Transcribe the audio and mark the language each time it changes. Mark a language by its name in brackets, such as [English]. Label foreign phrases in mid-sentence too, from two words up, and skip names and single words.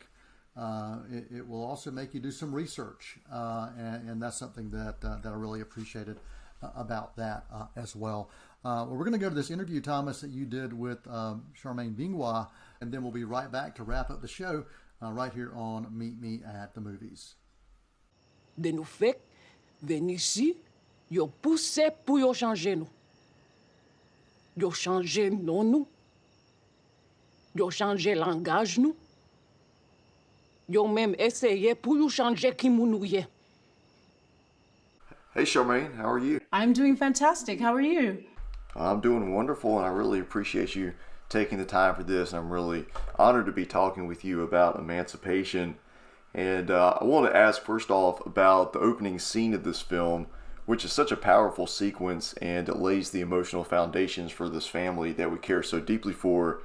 [English] It will also make you do some research, and that's something that I really appreciated about that as well. We're going to go to this interview, Thomas, that you did with Charmaine Bingwa, and then we'll be right back to wrap up the show right here on Meet Me at the Movies. [Haitian Creole] De nou fek, ven ici, yo pousse pou yo chanje nou. Yo chanje non nou. Yo chanje langaj nou. Yo même essayé pou yo chanje ki moun nou ye. [English] Hey Charmaine, how are you? I'm doing fantastic. How are you? I'm doing wonderful, and I really appreciate you taking the time for this. I'm really honored to be talking with you about Emancipation. And I want to ask first off about the opening scene of this film, which is such a powerful sequence, and it lays the emotional foundations for this family that we care so deeply for.